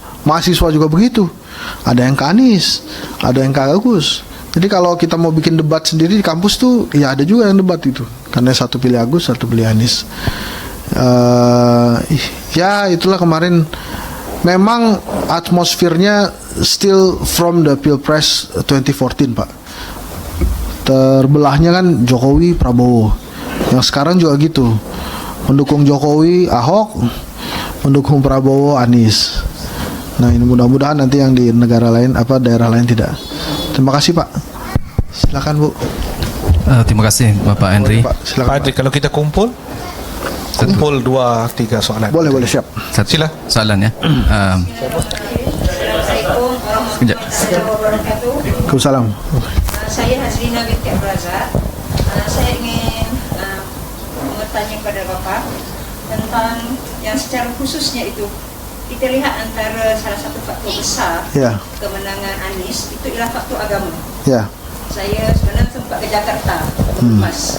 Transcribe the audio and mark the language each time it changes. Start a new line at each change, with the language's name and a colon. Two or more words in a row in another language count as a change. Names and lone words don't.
Indonesian: Mahasiswa juga begitu, ada yang ke Anies, ada yang ke Agus. Jadi kalau kita mau bikin debat sendiri di kampus tuh ya ada juga yang debat itu, karena satu pilih Agus, satu pilih Anies. Ya itulah kemarin. Memang atmosfernya
English: still from the
Indonesian: Pilpres 2014 Pak. Terbelahnya kan Jokowi, Prabowo. Yang sekarang juga gitu, mendukung Jokowi Ahok, mendukung Prabowo Anies. Nah ini mudah-mudahan nanti yang di negara lain, daerah lain tidak. Terima kasih Pak. Silakan Bu. Terima kasih Bapak Henry. Pak, silakan. Pak Adri,
Malay: kalau kita kumpul 2-3 soalan. Boleh siap. Sila. Soalan ya. Sekejap. Waalaikumsalam. Saya Hazrina binti Abraza. Saya ingin bertanya kepada Bapak tentang yang secara khususnya itu kita lihat antara salah satu faktor besar kemenangan Anies itu ialah faktor agama. Ya. Saya sebenarnya sempat ke Jakarta, Mas.